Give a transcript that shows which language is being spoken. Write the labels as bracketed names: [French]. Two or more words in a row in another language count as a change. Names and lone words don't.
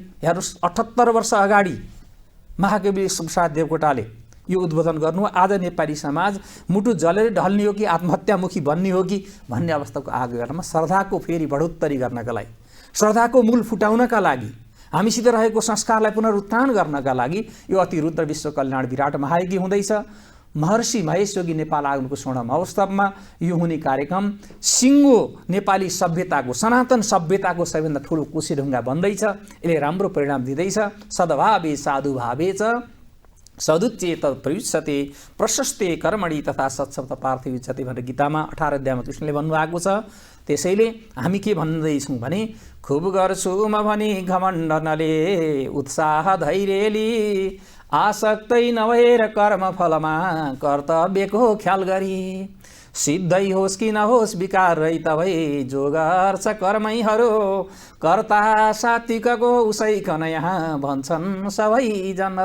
[Nepali] हेर्नुहोस्, 78 वर्ष अगाडि महाकवि लक्ष्मीप्रसाद देवकोटाले यो उद्बोधन गर्नु, आज नेपाली समाज मुटु जलेर ढल्ने हो कि आत्महत्यामुखी बन्ने हो कि भन्ने अवस्थाको आगोमा श्रद्धाको फेरि बढोत्तरी गर्नका लागि, श्रद्धाको मूल फुटाउनका लागि, हामीसित रहेको संस्कारलाई पुनरुत्थान गर्नका लागि यो अतिरुद्र विश्व कल्याण विराट महायज्ञ हुँदैछ। महर्षि महेश योगी नेपाल आगमनको स्वर्ण महोत्सवमा यो हुने कार्यक्रम सिङ्गो नेपाली सभ्यताको, सनातन सभ्यताको सबैभन्दा ठुलो कोसेढुङ्गा बन्दैछ। यसले राम्रो परिणाम दिँदैछ। [Sanskrit] सद्भावे साधुभावे च सदुच्चेत प्रयुज्यते प्रशस्ते कर्मणि तथा सत्शब्द पार्थिव्युच्यते [Nepali] भनेर गीतामा 18 अध्यायमा कृष्णले भन्नुभएको छ। त्यसैले हामी के भन्दैछौँ भने, खुब गर्छु म भनी घमण्ड नले, उत्साह धैर्यली आसक्तै नभएर कर्मफलमा कर्तव्यको ख्याल गरी, सिद्धै होस् कि नहोस् विकार रहित भई जो गर्छ कर्मैहरू, कर्ता सात्विकको उसैकन यहाँ भन्छन् सबैजनाहरू।